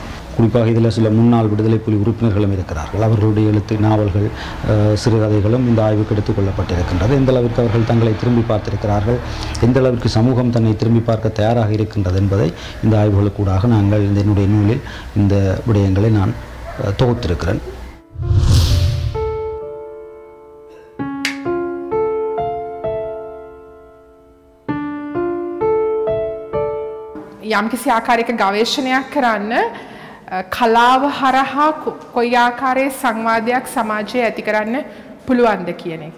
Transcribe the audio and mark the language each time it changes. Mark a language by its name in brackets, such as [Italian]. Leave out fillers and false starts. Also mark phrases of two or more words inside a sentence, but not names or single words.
[Tamil] குறிப்பாக இதில் சில முன்னாள் விடுதலை புலி உறுப்பினர்களும் இருக்கிறார்கள். அவர்களுடைய எழுத்து நாவல்கள், சிறுகதைகளும் இந்த ஆய்வுக்கு எடுத்துக்கொள்ளப்பட்டிருக்கின்றது. எந்த அளவிற்கு அவர்கள் தங்களை திரும்பி பார்த்திருக்கிறார்கள், எந்த அளவிற்கு சமூகம் தன்னை திரும்பி பார்க்க தயாராக இருக்கின்றது என்பதை இந்த ஆய்வுகளுக்கூடாக நாங்கள் என்னுடைய நூலில் இந்த விடயங்களை நான் தொகுத்திருக்கிறேன். [Sinhala] යම්කිසි ආකාරයක ගවේෂණයක් කරන්න කලාව හරහා කොයි ආකාරයේ සංවාදයක් සමාජයේ ඇති කරන්න පුළුවන්ද කියන එක.